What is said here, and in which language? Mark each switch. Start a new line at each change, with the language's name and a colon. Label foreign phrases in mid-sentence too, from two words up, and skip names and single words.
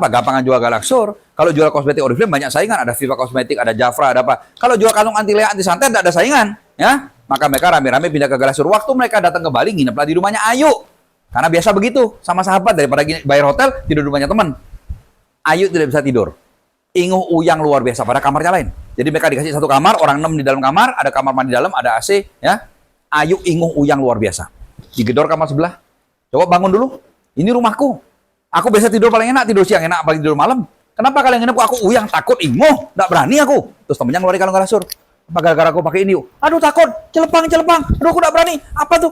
Indonesian: Gampangan jual Galaxur. Kalau jual kosmetik Oriflame banyak saingan, ada Viva Kosmetik, ada Jafra, ada apa. Kalau jual kalung anti lea, anti santet tidak ada saingan, ya. Maka mereka rame-rame pindah ke Galaxur. Waktu mereka datang ke Bali, ngineplah di rumahnya Ayu. Karena biasa begitu, sama sahabat daripada bayar hotel, tidur di rumahnya teman. Ayu tidak bisa tidur.
Balinese: Inguh uyang luar biasa pada kamarnya lain.
Indonesian: Jadi mereka dikasih satu kamar, orang 6 di dalam kamar, ada kamar mandi dalam, ada AC, ya. Ayu
Balinese: inguh uyang
Indonesian: luar biasa. Digedor kamar sebelah. Coba bangun dulu. Ini rumahku. Aku biasa tidur paling enak, tidur siang enak, paling tidur malam. Kenapa kalian nginep aku uyang, takut, inguh, nggak berani aku. Terus temennya ngeluarin kalung Galasur. Apa gara-gara aku pakai ini? Aduh takut, celepang. Aduh aku nggak berani. Apa tuh?